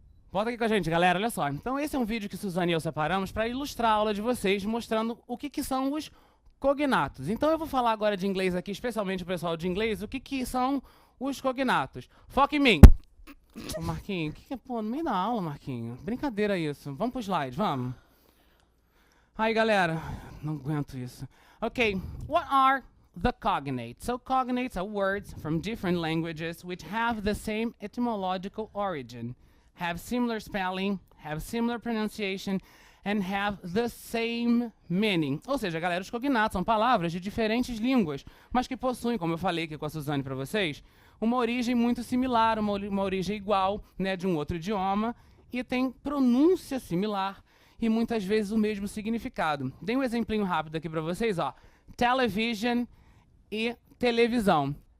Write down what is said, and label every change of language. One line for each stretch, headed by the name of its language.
Portuguese: Volta aqui com a gente, galera, olha só. Então esse é um vídeo que Suzane e eu separamos para ilustrar a aula de vocês, mostrando o que são os cognatos. Então eu vou falar agora de inglês aqui, especialmente o pessoal de inglês, o que são os cognatos. Foca em mim. Ô, Marquinho, pô, no meio da aula, Marquinho. Brincadeira isso. Vamos pro slide, vamos. Aí, galera, não aguento isso.
English: Ok, what are the cognates? So cognates are words from different languages which have the same etymological origin, have similar spelling, have similar pronunciation, and have the same meaning.
Portuguese: Ou seja, galera, os cognatos são palavras de diferentes línguas, mas que possuem, como eu falei aqui com a Suzane para vocês, uma origem muito similar, uma origem igual, né, de um outro idioma, e tem pronúncia similar e muitas vezes o mesmo significado. Dei um exemplinho rápido aqui para vocês, ó. Television e televisão.